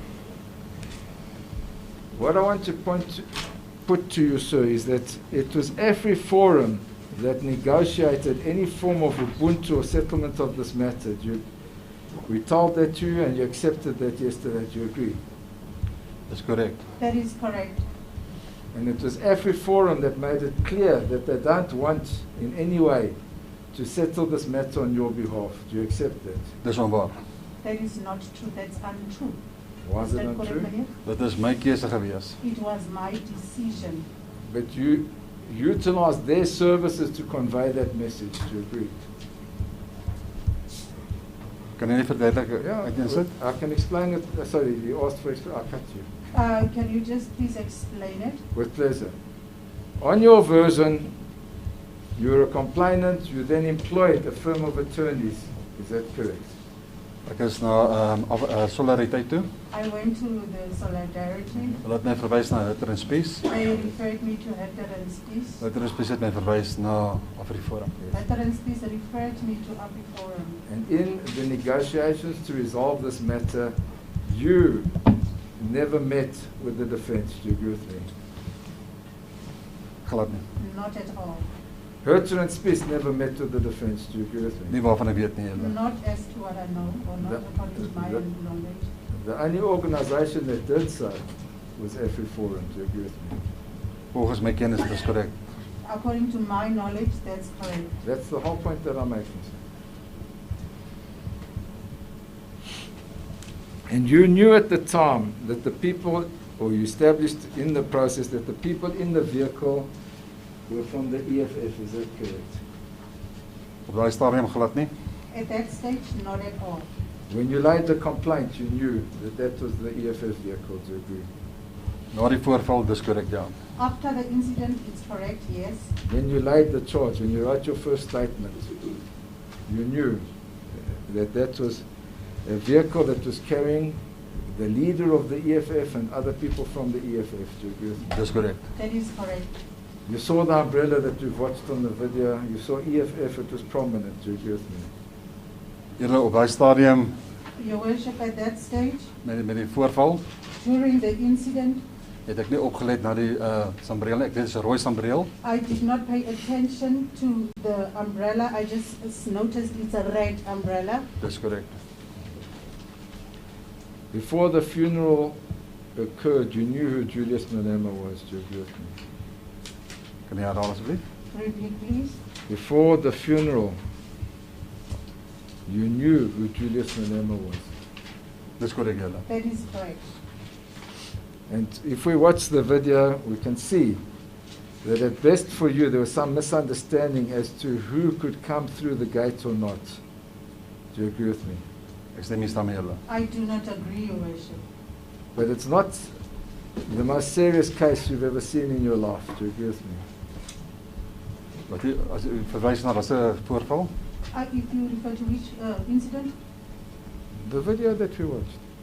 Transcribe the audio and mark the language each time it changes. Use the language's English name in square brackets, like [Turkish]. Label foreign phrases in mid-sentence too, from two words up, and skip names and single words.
[English] What I want to put to you, sir, is that it was AfriForum that negotiated any form of Ubuntu or settlement of this matter. We told that to you and you accepted that yesterday. Do you agree? [Afrikaans] Dis korrek. [English] That is correct. And it was AfriForum that made it clear that they don't want in any way to settle this matter on your behalf. Do you accept that? [Afrikaans] Dis onwaar. [English] That is not true. That's untrue. Why is it that not correct, true? [Afrikaans] Meneer? Dit is my keuse gewees. [English] It was my decision. But you utilized their services to convey that message. Do you agree? [Afrikaans] Kan jy net verduidelik? [English] Yeah, [Afrikaans] Ek insit. [English] I can explain it. Sorry, you asked for I'll cut you. Can you just please explain it? With pleasure. On your version, You were a complainant, you then employed a firm of attorneys. Is that correct? [Afrikaans] Ek is na Solidariteit toe. [English] I went to the Solidarity. [Afrikaans] Hulle het my verwys na Hutter and Spies. [English] They referred me to Hutter and Spies. [Afrikaans] Hutter and Spies het my verwys na AfriForum. [English] Hutter and Spies referred me to AfriForum. And in the negotiations to resolve this matter, you never met with the defense. Do you agree with me? [Afrikaans] Glad nie. [English] Not at all. Hutter and Spies never met with the defense. Do you agree with me? [Afrikaans] Nie waarvan ek weet nie. [English] Not as to what I know, or not according to my knowledge. The only organization that did so was AfriForum. Do you agree with me? [Afrikaans] Volgens my kennis is dit korrek. [English] According to my knowledge, that's correct. That's the whole point that I'm making. And you knew at the time that the people, or you established in the process that the people in the vehicle were from the EFF, is that correct? [Afrikaans] Op daai stadium glad nie. [English] At that stage, not at all. When you laid the complaint, you knew that that was the EFF vehicle, do you agree? [Afrikaans] Na die voorval, dis korrek, ja. [English] After the incident, it's correct, yes. When you laid the charge, when you wrote your first statement, you knew that that was a vehicle that was carrying the leader of the EFF and other people from the EFF, do you agree with me? [Afrikaans] Dis korrek. [English] That is correct. You saw the umbrella that you've watched on the video. You saw EFF, it was prominent. Do you agree with me? [Afrikaans] Julle op daai stadium [English] Your Worship, at that stage, [Afrikaans] met die voorval [English] during the incident, [Afrikaans] het ek nie opgelet na die sambreel nie. Ek weet dit is 'n rooi sambreel. [English] I did not pay attention to the umbrella. I just noticed it's a red umbrella. [Afrikaans] Dis korrek. [English] Before the funeral occurred, you knew who Julius Malema was. Do you agree with me? [Afrikaans] Kan jy herhaal asseblief? [English] Repeat, please. Before the funeral, you knew who Julius Malema was. [Afrikaans] Dis korrek, julle. [English] That is correct. And if we watch the video, we can see that at best for you, there was some misunderstanding as to who could come through the gate or not. Do you agree with me? [Afrikaans] Ek stem nie saam met julle. [English] I do not agree, Your Worship. But it's not the most serious case you've ever seen in your life. Do you agree with me? [Afrikaans] Wat jy as jy verwys na 'n voorval? [English] If you refer to which incident? The video that we watched.